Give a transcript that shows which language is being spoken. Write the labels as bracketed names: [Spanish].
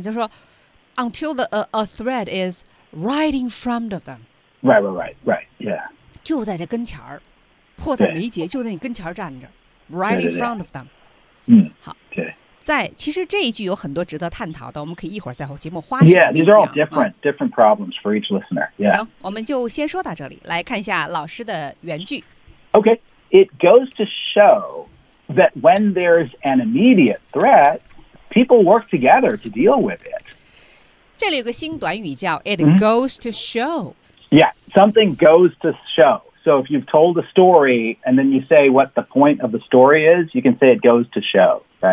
[Chinese] 就说 [English] until a threat is right in front of them. Right. Yeah. [Chinese] 就在这跟前儿，迫在眉睫，就在你跟前儿站着 ， [English] right in front of them. [Chinese] 嗯，好。对。在其实这一句有很多值得探讨的，我们可以一会儿再和节目花。 [English] Yeah, these are all different problems for each listener. Yeah. [Chinese] 行，我们就先说到这里，来看一下老师的原句。 [English] Okay, it goes to show that when there's an immediate threat, people work together to deal with it. [Chinese] 这里有个新短语叫 [English] "it goes to show." Yeah, something goes to show. So if you've told a story and then you say what the point of the story is, you can say it goes to show.